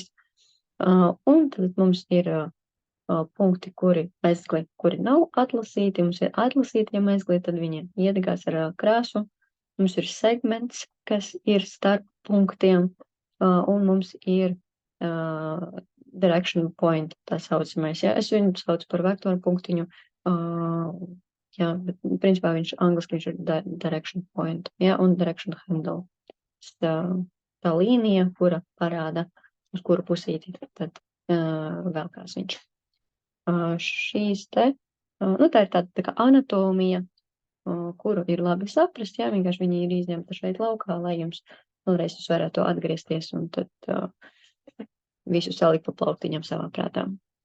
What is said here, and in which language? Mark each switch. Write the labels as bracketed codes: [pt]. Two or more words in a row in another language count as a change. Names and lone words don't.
[lv] Un tad mums ir punkti, kuri nav atlasīti, mums ir atlasītie mezgli, tad viņi iedegās ar krāsu, mums ir segments, kas ir starp punktiem, un mums ir [en] direction point, [lv] tā saucamais, ja, es viņu saucu par vektoru punktiņu, jā, bet principā angliski viņš ir [en] direction point, [lv] jā, un [en] direction handle. [lv] Tā līnija, kura parāda, uz kuru pusīti tad velkās viņš. Šīs te, tā ir tāda tā kā anatomija, kuru ir labi saprast, jā, vienkārši viņi ir izņemta šeit laukā, lai jums vēlreiz jūs varētu atgriezties un tad visu salikt pa plauktiņam savā prātā.